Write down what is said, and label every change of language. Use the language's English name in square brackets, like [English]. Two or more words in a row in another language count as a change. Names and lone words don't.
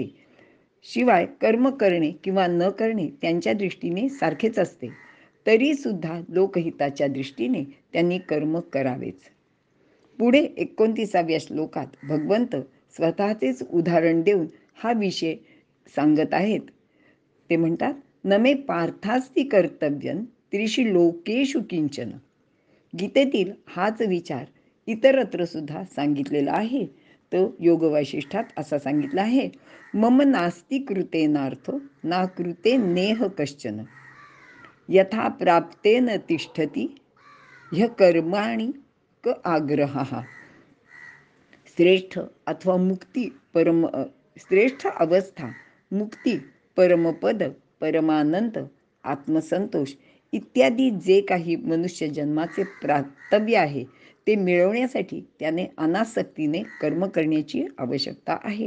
[Marathi] शिवाय कर्म करणे किंवा न करणे त्यांच्या दृष्टीने सारखेच असते. तरी सुद्धा लोकहिताच्या दृष्टीने त्यांनी कर्म करावेच. पुढे 29व्या श्लोकात भगवंत स्वतःचेच उदाहरण देऊन हा विषय सांगत आहेत. ते म्हणतात, [Sanskrit] नमे पार्थास्ति कर्तव्यं त्रिषु लोकेषु किंचन. [Marathi] गीतेतील हाच विचार इतरत्र सुद्धा सांगितलेला आहे. तो योग वैशिष्ठात असा सांगितला आहे, [Sanskrit] मम नास्ति कृतेनार्थो ना कृते नेह कश्चन, यथा प्राप्तेन तिष्ठति ह्य कर्माणि क आग्रहः. [Marathi] श्रेष्ठ अथवा मुक्ती श्रेष्ठ अवस्था, मुक्ती, परमपद, परमानंद, आत्मसंतोष इत्यादी जे काही मनुष्य जन्माचे प्राप्तव्य आहे ते मिळवण्यासाठी त्याने अनासक्तीने कर्म करण्याची आवश्यकता आहे.